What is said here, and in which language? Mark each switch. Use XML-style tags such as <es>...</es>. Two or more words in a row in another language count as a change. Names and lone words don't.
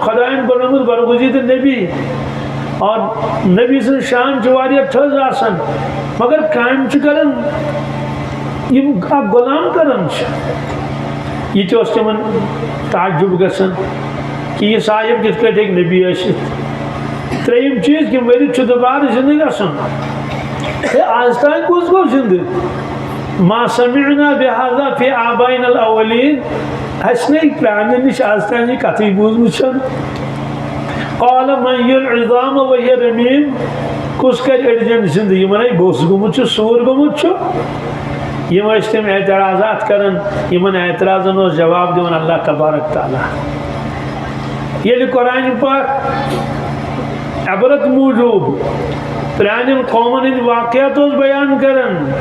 <ks>خۄدایَن بنومُت برگزیٖدٕ نبی اور نبی سٕنٛز شان چھِ واریاہ تھٔز آسان مگر کامہِ چھُ کران یِم اکھ غلام کران چھِ یہِ تہِ اوس تِمن تعجب گژھان کہ یہِ صاحب کِتھ کٲٹھۍ ہیٚکہِ نبی ٲسِتھ ترٛیٚیِم چیٖز کہ مٔرِتھ چھُ دُبارٕ زِندٕ گژھُن ہے آز تام کُس گوٚو زِندٕ</ks> <ar>ما سمعنا بہذا فی آبائنا الاولین</ar> <ks>اَسہِ نے پرٛانٮ۪ن نِش آز تام یہِ کتھٕے بوٗزمٕژ چھَنہٕ</ks> <ar>قال من یحیی العظام وہی رمیم</ar> <ks>کُس کرِ أڈجن زِندٕ یِمن ہے بوٚس گوٚمُت چھُ سوٗر گوٚمُت چھُ یِم ٲسۍ تِم اعتراضات کران یِمن اعتراضن اوس جواب دِوان</ks> <ar>اللہ تبارک تعالیٰ</ar> <ks>ییٚلہِ قرآنِ پاک عبرت موٗجوٗب پرٛانٮ۪ن قومن ہٕنٛدۍ واقعات اوس بیان کران</ks>